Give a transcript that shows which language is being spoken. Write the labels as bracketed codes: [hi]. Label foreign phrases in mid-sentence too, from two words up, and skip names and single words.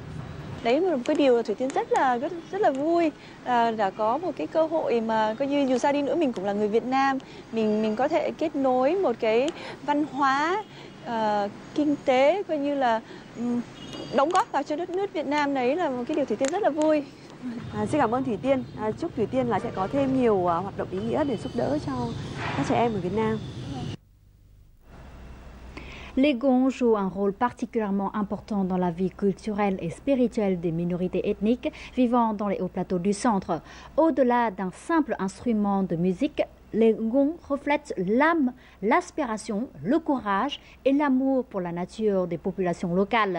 [vi] Đấy là một cái điều Thủy Tiên rất là vui, đã có một cái cơ hội mà coi như dù sao đi nữa mình cũng là người Việt Nam, mình có thể kết nối một cái văn hóa, kinh tế, coi như là đóng góp vào cho đất nước Việt Nam, đấy là một cái điều Thủy Tiên rất là vui. Xin cảm ơn Thủy Tiên. Chúc Thủy Tiên là sẽ có thêm nhiều hoạt động ý nghĩa để giúp đỡ cho các trẻ em ở Việt Nam. [fr] Les gongs jouent un rôle particulièrement important dans la vie culturelle et spirituelle des minorités ethniques vivant dans les hauts plateaux du centre. Au-delà d'un simple instrument de musique, les gongs reflètent l'âme, l'aspiration, le courage et l'amour pour la nature des populations locales.